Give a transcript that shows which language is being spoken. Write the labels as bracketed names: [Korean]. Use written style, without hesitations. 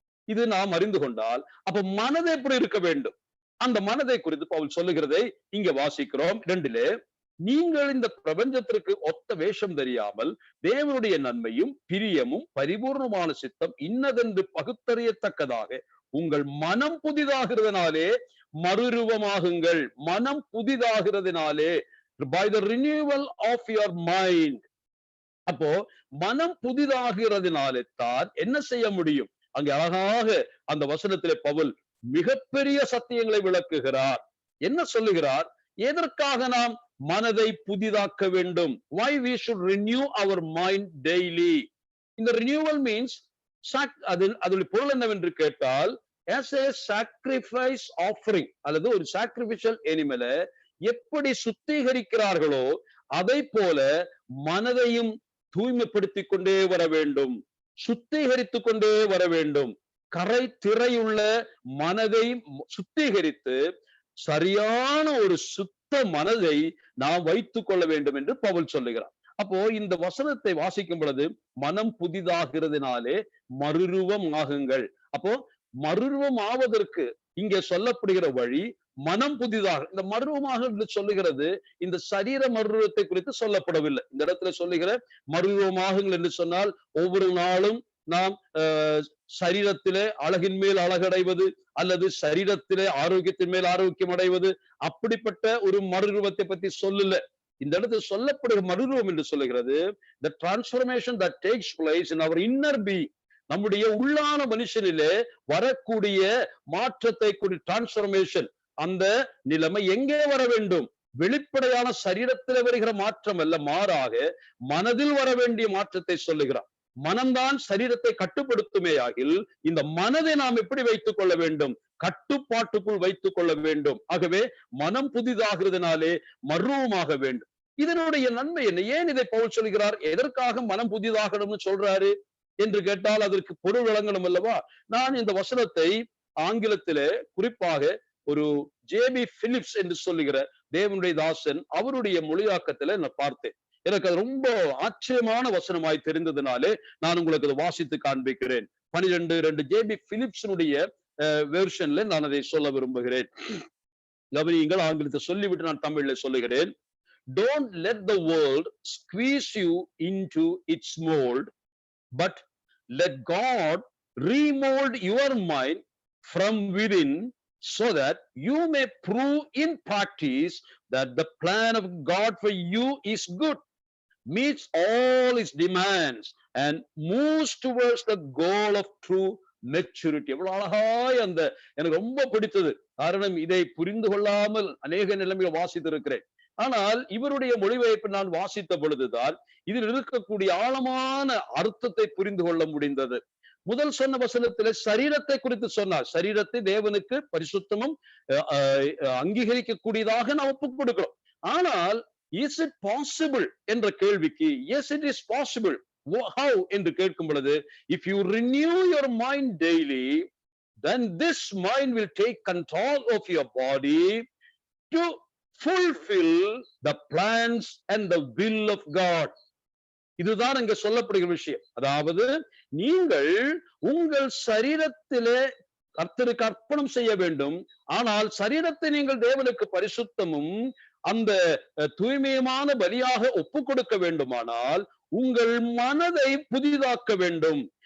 [Tamil] இது நாம் அறிந்து கொண்டால், அப்ப மனது எப்படி இருக்க வேண்டும்? அந்த மனதை குறித்து பவுல் சொல்லுகிறதை இங்க வாசிக்கிறோம் 2. நீங்கள் இந்த பிரபஞ்சத்திற்கு ஒத்த வேஷம் தெரியாமல் தேவனுடைய நன்மையும் பிரியமும் பரிபூர்ணமான சித்தம் இன்னதென்று பகுத்தறியத்தக்கதாக உங்கள் மனம் புதிதாகிறதுனாலே மறுரூபமாகுங்கள். மனம் புதிதாகிறதுனாலே, [English] by the renewal of your mind. [Tamil] அப்போ மனம் புதிதாகிறதுனாலே தான் என்ன செய்ய முடியும்? அங்கே அழகாக அந்த வசனத்திலே பவுல் மிகப்பெரிய சத்தியங்களை விளக்குகிறார். என்ன சொல்லுகிறார்? எதற்காக நாம் மனதை புதிதாக்க வேண்டும்? [English] Why we should renew our mind daily. [Tamil] இந்த renewal means அதனுடைய பொருள் என்னவென்று கேட்டால், [English] as a sacrifice offering [Tamil] அல்லது ஒரு sacrificial animal எப்படி சுத்திகரிக்கிறார்களோ அதை போல மனதையும் தூய்மைப்படுத்திக் கொண்டே வர வேண்டும், சுத்திகரித்துக் கொண்டே வர வேண்டும். கரை திரையுள்ள மனதை சுத்திகரித்து சரியான ஒரு சுத்த மனதை நாம் வைத்துக் கொள்ள வேண்டும் என்று பவுல் சொல்லுகிறார். அப்போ இந்த வசனத்தை வாசிக்கும் பொழுது மனம் புதிதாகிறதுனாலே மறுரூபம் ஆகுங்கள். அப்போ மறுரூபம் ஆவதற்கு இங்கே சொல்லப்படுகிற வழி மனம் புதிதாக. இந்த மறுரூபமாக என்று சொல்லுகிறது இந்த சரீர மறுரூபத்தை குறித்து சொல்லப்படவில்லை. இந்த இடத்துல சொல்லுகிற மறுரூபமாகுங்கள் என்று சொன்னால் ஒவ்வொரு நாளும் நாம் சரீரத்திலே அழகின் மேல் அழகடைவது அல்லது சரீரத்திலே ஆரோக்கியத்தின் மேல் ஆரோக்கியம் அடைவது, அப்படிப்பட்ட ஒரு மறுரூபத்தை பத்தி சொல்லல. இந்த இடத்துல சொல்லப்படுகிற மறுரூபம் என்று சொல்லுகிறது [English] the transformation that takes place in our inner being. [Tamil] நம்முடைய உள்ளான மனுஷனிலே வரக்கூடிய மாற்றத்தை கூடிய டிரான்ஸ்பர்மேஷன். அந்த நிலைமை எங்கே வர வேண்டும்? வெளிப்படையான சரீரத்தில் வருகிற மாற்றம் அல்ல, மாறாக மனதில் வர வேண்டிய மாற்றத்தை சொல்லுகிறார். மனம்தான் சரீரத்தை கட்டுப்படுத்துமே ஆகில் இந்த மனதை நாம் எப்படி வைத்துக் கொள்ள வேண்டும்? கட்டுப்பாட்டுக்குள் வைத்துக் கொள்ள வேண்டும். ஆகவே மனம் புதிதாகிறதுனாலே மர்வமாக வேண்டும். இதனுடைய நன்மை என்ன? ஏன் இதை பவுல் சொல்கிறார்? எதற்காக மனம் புதிதாகணும்னு சொல்றாரு என்று கேட்டால் அதற்கு பொருள் விளங்கணும் அல்லவா? நான் இந்த வசனத்தை ஆங்கிலத்திலே குறிப்பாக ஒரு ஜேபி பிலிப்ஸ் என்று சொல்லுகிற தேவனுடைய தாசன் அவருடைய மொழியாக்கத்துல நான் பார்த்தேன். எனக்கு அது ரொம்ப ஆச்சரியமான வசனமாய் தெரிந்ததுனாலே நான் உங்களுக்கு அதை வாசித்து காண்பிக்கிறேன். 12 ஜேபி பிலிப்ஸனுடைய வெர்ஷன்ல நான் அதை சொல்ல விரும்புகிறேன். கவனியுங்கள், ஆங்கிலத்தை சொல்லிவிட்டு நான் தமிழ்ல சொல்லுகிறேன். [English] Don't let the world squeeze you into its mold, but let God remold your mind from within, so that you may prove in practice that the plan of God for you is good, meets all its demands, and moves towards the goal of true maturity. [Tamil] எவ்வளவு அழகாய் அந்த எனக்கு ரொம்ப பிடித்தது. காரணம், இதை புரிந்து கொள்ளாமல் அநேக நிலைமையை வாசித்திருக்கிறேன். ஆனால் இவருடைய மொழிபெயர்ப்பு நான் வாசித்த பொழுதுதான் இதில் இருக்கக்கூடிய ஆழமான அர்த்தத்தை புரிந்து கொள்ள முடிந்தது. முதல் சொன்ன வசனத்திலே சரீரத்தை குறித்து சொன்னார். சரீரத்தை தேவனுக்கு பரிசுத்தமும் அங்கீகரிக்கக்கூடியதாக நாம் ஒப்புக் கொடுக்கிறோம். ஆனால் [English] is it possible [Tamil] என்ற கேள்விக்கு [English] Yes it is possible. How [Tamil] என்று கேட்கும் பொழுது, [English] If you renew your mind daily, then this mind will take control of your body to fulfill the plans and the will of God. [Tamil] இதுதான் இங்க சொல்லப்படுகிற விஷயம். அதாவது நீங்கள் உங்கள் சரீரத்திலே கர்த்தருக்கு அர்ப்பணம் செய்ய வேண்டும். ஆனால் சரீரத்தை நீங்கள் தேவனுக்கு பரிசுத்தமும் அந்த தூய்மையான பலியாக ஒப்புக் கொடுக்க வேண்டுமானால் உங்கள் மனதை புதிதாக்க வேண்டும்.